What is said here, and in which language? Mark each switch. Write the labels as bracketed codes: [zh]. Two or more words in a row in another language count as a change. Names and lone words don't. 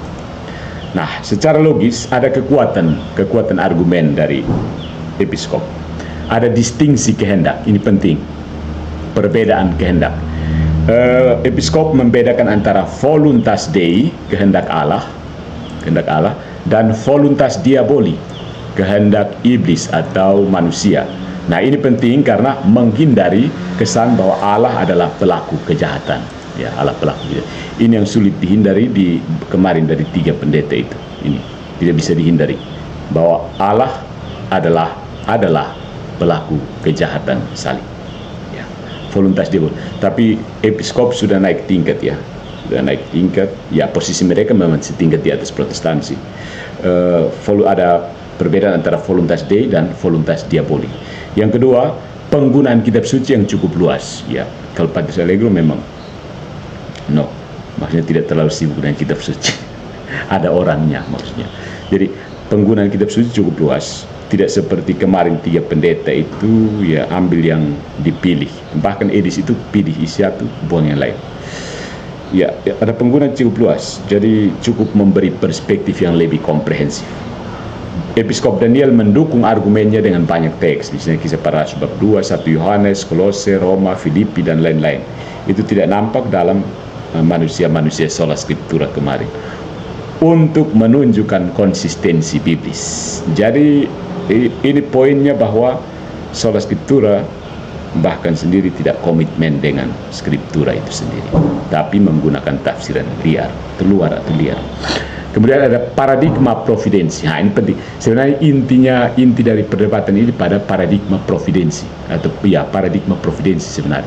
[id] Nah, secara logis ada kekuatan argumen dari Episkop. Ada distingsi kehendak, ini penting. Perbedaan kehendak. Episkop membedakan antara [la] voluntas Dei, [id] kehendak Allah, dan [la] voluntas diaboli, [id] kehendak iblis atau manusia. Nah, ini penting karena menghindari kesan bahwa Allah adalah pelaku kejahatan. Ya, Allah pelaku kejahatan. Ini yang sulit dihindari kemarin dari 3 pendeta itu. Ini tidak bisa dihindari bahwa Allah adalah pelaku kejahatan salib. [la] Ya, voluntas dia. [id] Tapi Episkop sudah naik tingkat, ya. Sudah naik tingkat. Ya, posisi mereka memang setingkat di atas Protestansi. Ada perbedaan antara [la] voluntas Dei [id] dan [la] voluntas diaboli. [id] Yang kedua, penggunaan kitab suci yang cukup luas. Ya, kalau Patris Allegro memang maksudnya tidak terlalu sibuk dengan kitab suci. Ada orangnya maksudnya. Jadi penggunaan kitab suci cukup luas. Tidak seperti kemarin 3 pendeta itu ya ambil yang dipilih. Bahkan edis itu pilih isi satu, buang yang lain. Ya, ada penggunaan cukup luas. Jadi cukup memberi perspektif yang lebih komprehensif. Episkop Daniel mendukung argumennya dengan banyak teks. Di sini Kisah Para Rasul bab 2, 1 Yohanes, Kolose, Roma, Filipi, dan lain-lain. Itu tidak nampak dalam manusia-manusia [la] sola scriptura [id] kemarin. Untuk menunjukkan konsistensi biblis. Jadi ini poinnya bahwa [la] sola scriptura [id] bahkan sendiri tidak komitmen dengan scriptura itu sendiri, tapi menggunakan tafsiran liar, terluar atau liar. Kemudian ada paradigma providensi. Nah, ini penting. Sebenarnya inti dari perdebatan ini pada paradigma providensi atau ya paradigma providensi sebenarnya.